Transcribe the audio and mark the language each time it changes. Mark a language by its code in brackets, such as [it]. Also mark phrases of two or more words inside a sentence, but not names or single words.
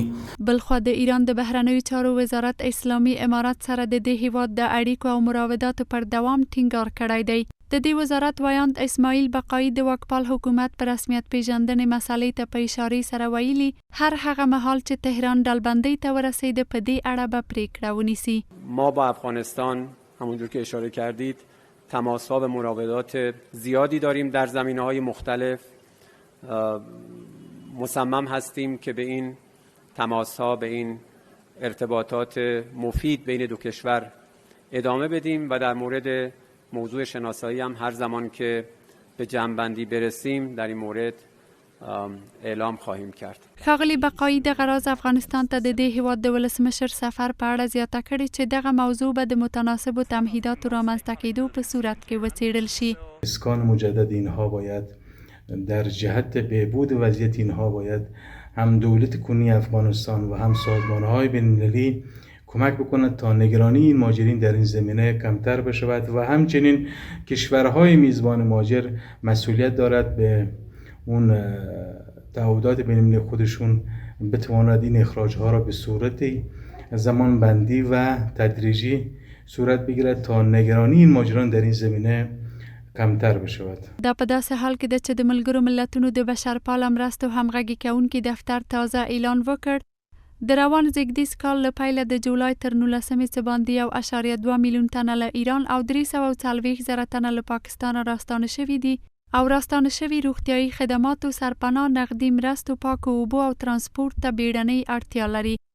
[ps] بلخوا د ایران د بهرنیو چارو وزارت اسلامي امارات سره د دې هیواد د اړیکو او مراوداتو پر دوام ټینګار کړی دی. د دې وزارت وایاند اسماعیل بقایي د واکپال حکومت پر رسمیت پیژندنې مسلې ته په اشارې سره ویلي هر هغه مهال چې تهران ډلبندۍ ته ورسېده په دې اړه به پرېکړه ونیسي. [fa] ما با افغانستان همونجور که اشاره کردید تماس‌ها و مراودات زیادی داریم در زمینه‌های مختلف. مصمم هستیم که به این تماس‌ها، به این ارتباطات مفید بین دو کشور ادامه بدیم و در مورد موضوع شناسایی هم هر زمان که به جمع‌بندی برسیم در این مورد اعلام خواهیم کرد. [ps] ښاغلي بقایي دغه راز افغانستان ته د دې هیواد د ولسمشر سفر په اړه زیاته کړې چې دغه موضوع به د متناسبو تمهیداتو رامنځته کېدو په صورت کې وڅېړل شي. [fa] اسکان مجدد اینها باید در جهت بهبود وضعیت اینها باید هم دولت کنونی افغانستان و هم سازمان‌های بین‌المللی کمک بکند تا نگرانی این مهاجرین در این زمینه کمتر بشود و همچنین کشورهای میزبان مهاجر مسئولیت دارد به اون تعهدات بین‌المللی خودشون بتواند این اخراج‌ها را به صورت زمان بندی و تدریجی صورت بگیرد تا نگرانی این مهاجران در این زمینه کمتر بشود. [ps] دا په داسې حال کې ده چې د ملګرو ملتونو د بشرپاله مرستو همغږي کوونکي دفتر تازه اعلان وکړ د روان زیږدیز کال له پیله د جولای تر 19 څه باندې 1.2 میلیون تنه له ایران او 340,000 تنه له پاکستان راستانه شوي دي او راستانه شوي روغتیايي خدماتو، سرپناه، نغدي مرستو، پاکو اوبو او ترانسپورت ته بیړنۍ اړتیا لري.